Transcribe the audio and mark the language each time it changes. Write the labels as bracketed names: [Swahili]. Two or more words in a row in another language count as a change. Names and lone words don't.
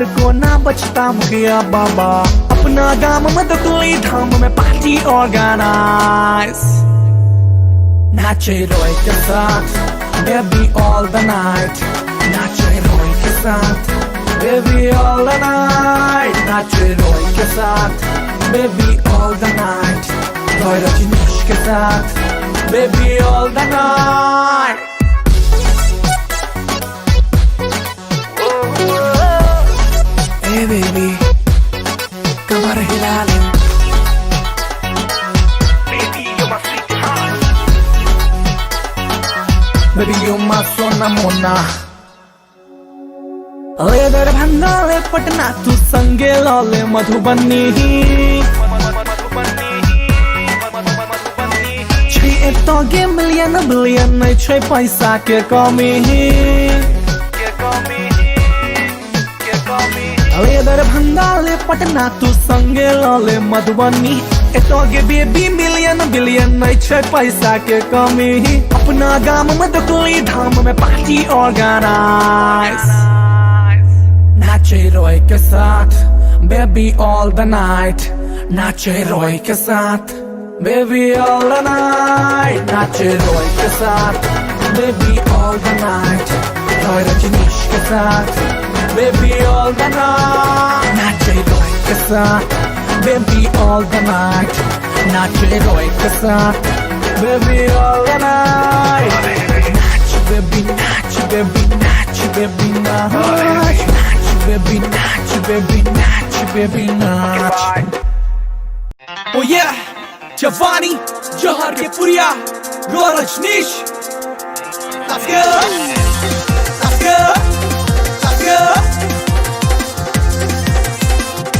[Maithili] को ना बचता मुखिया बाबा अपना गाम में दतुली धाम में [English] party organise [Maithili] नाचे रोय के साथ [English] baby all the night [Maithili] नाचे रोय के साथ [English] baby all the night [Maithili] नाचे रोय के साथ [English] baby all the night [Maithili] रोय रजनीश के साथ [English] baby all the night. Hey baby, [Maithili] कमर हिला ले. [English] Baby you're my sweetheart. Baby you're my [Maithili] सोना मोना. ले दरभंगा ले पटना तू संगे लाले मधुबनी तो गे [English] million billion [Maithili] नहीं छे पैसा के कमी ले दरभंगा ले पटना तू संगे लाले मधुबनी तो गे बेबी [English] million billion [Maithili] नहीं छे पैसा के कमी अपना गाम में दतुली धाम में [English] party organise [Maithili] नाचे रोय के साथ [English] baby all the night [Maithili] नाचे रोय के साथ [English] Baby all the night, [Maithili] नाचे रोय के साथ [English] Baby all the night, [Maithili] रोय रजनीश के साथ [English] Baby all the night, [Maithili] नाचे रोय के साथ [English] Baby all the night, [Maithili] नाचे रोय के साथ [English] Baby all the night, [Maithili] नाच baby नाच baby नाच baby नाच baby नाच baby नाच baby नाच. [English] Oh yeah. Giovanni, Johar [Maithili] के पुरिया, [English] Roy Rajneesh. Let's go, let's go, let's go.